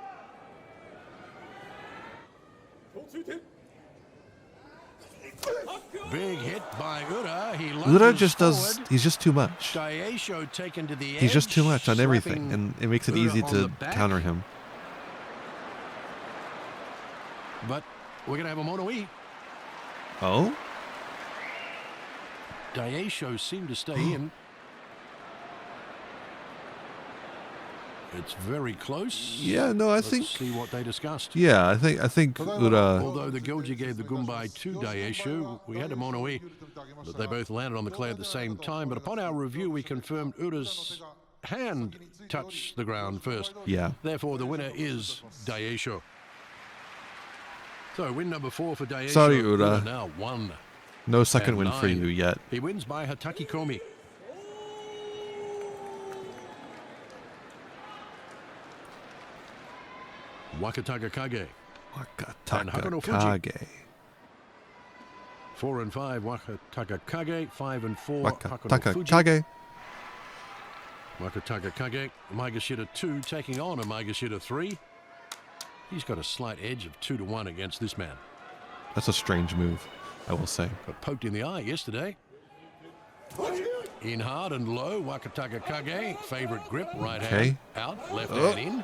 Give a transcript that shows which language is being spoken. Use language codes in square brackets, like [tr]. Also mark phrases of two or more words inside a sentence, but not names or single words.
[en] Big hit by Ura. He Ura just lunges does. He's just too much. Daisho taken to the edge. He's just too much on everything, slapping and it makes it Ura easy on to the back. counter him. But we're going to have a mono-e. Oh? Daisho seemed to stay in. It's very close. Yeah, no, I Let's think. see what they discussed. Yeah, I think Ura. Although the Goji gave the Gumbai to Daisho, we had a mono-e, but they both landed on the clay at the same time. But upon our review, we confirmed Ura's hand touched the ground first. Yeah. Therefore, the winner is Daisho. So, win number 4 for Daisho. Sorry, Ura. Now 1. No second and win for 9. you yet. He wins by Hataki Komi. Wakataka Kage. And Hakano Fuji. Kage. 4-5 Wakataka Kage. 5-4 Hakano Wakataka Fuji. Kage. Wakataka Kage. Maegashira 2 taking on a Maegashira 3. He's got a slight edge of 2-1 against this man. That's a strange move, I will say. Got poked in the eye yesterday. In hard and low, Wakataka Kage. Favorite grip, right hand out, left hand in.